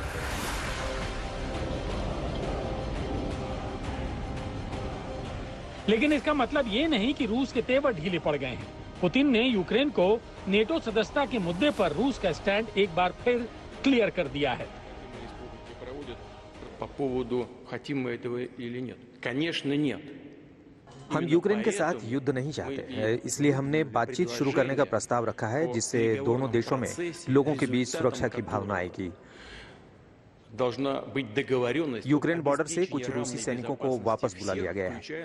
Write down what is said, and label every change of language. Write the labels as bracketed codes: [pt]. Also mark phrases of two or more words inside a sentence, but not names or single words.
[hi] लेकिन इसका मतलब ये नहीं कि रूस के तेवर ढीले पड़ गए हैं। पुतिन ने यूक्रेन को नेटो सदस्यता के मुद्दे पर रूस का स्टैंड एक बार फिर क्लियर कर दिया है। [ru] По поводу, хотим мы этого или нет? Конечно, нет. [hi] हम यूक्रेन के साथ युद्ध नहीं चाहते, इसलिए हमने बातचीत शुरू करने का प्रस्ताव रखा है, जिससे दोनों देशों में लोगों के बीच सुरक्षा की भावना आएगी। यूक्रेन बॉर्डर से कुछ रूसी सैनिकों को वापस बुला लिया गया है।